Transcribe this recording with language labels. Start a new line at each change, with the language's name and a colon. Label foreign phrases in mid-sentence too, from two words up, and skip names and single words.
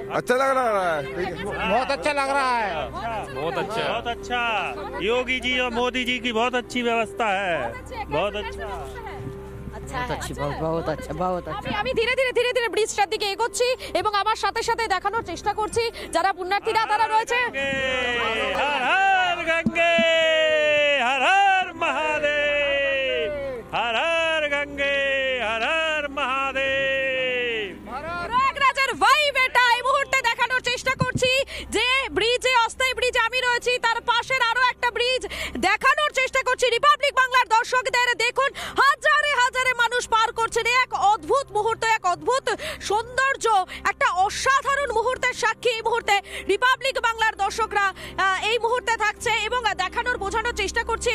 Hindi: अच्छा लग रहा है। बहुत अच्छा लग रहा है। बहुत अच्छा बहुत अच्छा। योगी जी और मोदी जी की बहुत अच्छी व्यवस्था है। बहुत अच्छा। बहुत अच्छा बहुत अच्छा।
Bangla: আমি ধীরে ধীরে ধীরে ধীরে ব্রিজটার দিকে এগোচ্ছি এবং আমার সাথে সাথে দেখানোর চেষ্টা করছি যারা পুণ্যার্থীরা তারা রয়েছে।
Hindi: हर हर गंगे, हर हर महादेव, हर हर गंगे, हर हर महादेव।
Bangla: প্রয়াগরাজের ভাইব এটা এই মুহূর্তে দেখানোর চেষ্টা করছি যে ব্রিজে, অস্থায়ী ব্রিজে আমি রয়েছি, তার পাশের আরো একটা ব্রিজ দেখানোর চেষ্টা করছি রিপাবলিক বাংলার দর্শকদের। দেখুন হাজারে হাজারে মানুষ পার করছেন। এক অদ্ভুত মুহূর্ত, এক অদ্ভুত সৌন্দর্য, একটা অসাধারণ মুহূর্তের সাক্ষী এই মুহূর্তে রিপাবলিক বাংলার দর্শকরা এই মুহূর্তে থাকছে এবং দেখানোর বোঝানোর চেষ্টা করছি।